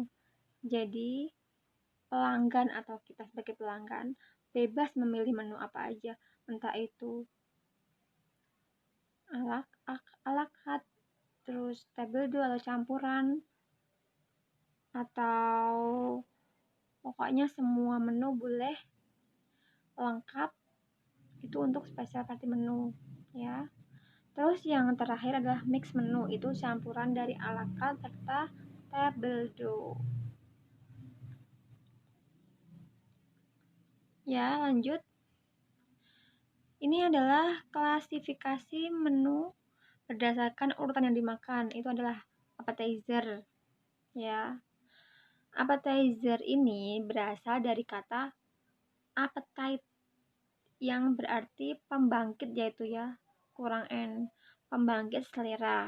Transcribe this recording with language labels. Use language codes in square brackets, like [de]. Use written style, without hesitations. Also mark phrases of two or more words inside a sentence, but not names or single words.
[id] Jadi pelanggan atau kita sebagai pelanggan bebas memilih menu apa aja, entah itu [fr] ala carte, [id] terus [fr] table d'eau [id] atau campuran, atau pokoknya semua menu boleh lengkap. Itu untuk [en] special party menu [id] ya. Terus yang terakhir adalah [en] mix menu, [id] itu campuran dari [fr] ala carte [id] serta [fr] table d'eau. [id] Ya, lanjut. Ini adalah klasifikasi menu berdasarkan urutan yang dimakan. Itu adalah appetizer ya. Appetizer ini berasal dari kata appetite yang berarti pembangkit, yaitu ya kurang n, pembangkit selera.